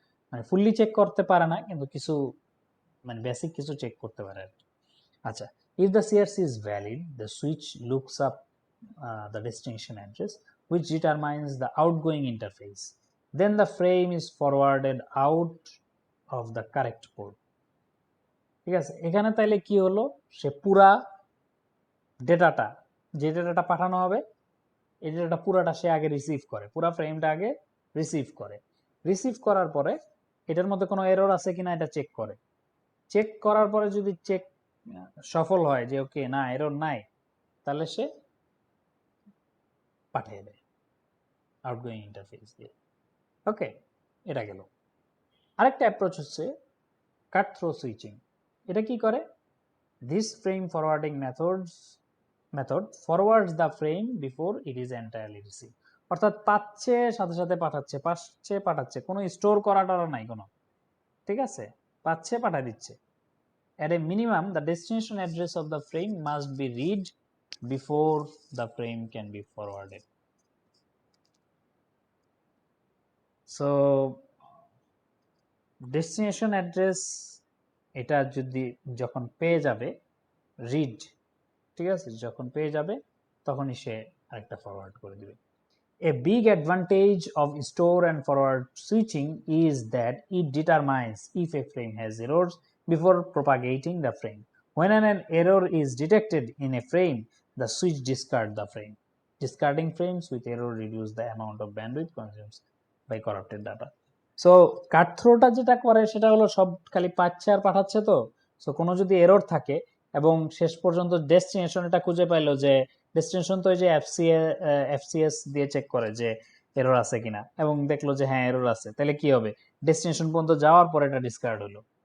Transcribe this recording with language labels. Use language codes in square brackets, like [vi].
[bn] মানে fully check করতে পারে না, কিন্তু কিছু মানে বেসিক কিছু চেক করতে পারে আর কি। [en] আচ্ছা, if the CRC is valid, the switch looks up the destination address, which determines the outgoing interface. Then the frame is forwarded out of the correct port. [bn] ঠিক আছে, এখানে তাইলে কি হলো, সে পুরা ডেটাটা, যে ডেটাটা পাঠানো হবে এই ডেটাটা পুরাটা সে আগে রিসিভ করে, পুরা ফ্রেমটা আগে রিসিভ করে। রিসিভ করার পরে এটার মধ্যে কোনো এরর আছে কিনা এটা চেক করে। চেক করার পরে যদি চেক সফল হয় যে ওকে না এরর নাই, তাহলে সে পাঠিয়ে দেয় আউটগোয়িং ইন্টারফেস দিয়ে। ওকে, এটা গেল। আরেকটা অ্যাপ্রোচ হচ্ছে কাট থ্রো সুইচিং। এটা কি করে, [en] This frame forwarding method forwards the frame before it is entirely receive. [bn] অর্থাৎ পাচ্ছে সাথে সাথে পাঠাচ্ছে, কোনো স্টোর করাটা নাই কোনো, ঠিক আছে, পাচ্ছে পাঠা দিচ্ছে। [en] At a minimum, the destination address of the frame must be read before the frame can be forwarded. [bn] So, destination address এটা যদি যখন পেয়ে যাবে রিড, ঠিক আছে, যখন পেয়ে যাবে তখনই সে আরেকটা ফরওয়ার্ড করে দিবে। [en] A big advantage of store and forward switching is that it determines if a frame has errors before propagating the frame. When an error is detected in a frame, the switch discards the frame. Discarding frames with error reduces the amount of bandwidth consumed by corrupted data. [bn] So কাট থ্রোটা যেটা করে সেটা হলো সব খালি পাচ্ছে আর পাঠাচ্ছে। তো so কোনো যদি এরর থাকে এবং শেষ পর্যন্ত ডেস্টিনেশন এটা খুঁজে পাইলো যে ডেস্টিনেশন তো ওই যে এফসিএস দিয়ে চেক করে যে এরর আছে কিনা, এবং দেখলো যে হ্যাঁ এরর আছে, তাহলে কি হবে, ডেস্টিনেশন পর্যন্ত যাওয়ার পরে এটা ডিসকার্ড হলো।